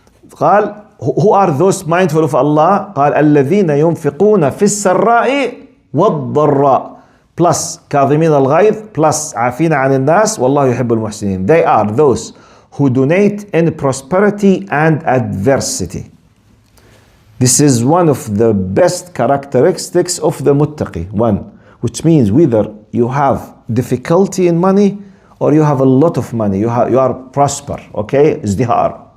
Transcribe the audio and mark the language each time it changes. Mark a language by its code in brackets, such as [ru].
[en] قال, who are those mindful of Allah? [ar] قال الذين ينفقون في السراء والضراء plus كاظمين الغيظ plus عافين عن الناس والله يحب المحسنين. [en] They are those who donate in prosperity and adversity. This is one of the best characteristics of the muttaqi. One, which means whether you have difficulty in money or you have a lot of money, you are prosper, okay? Izdihar.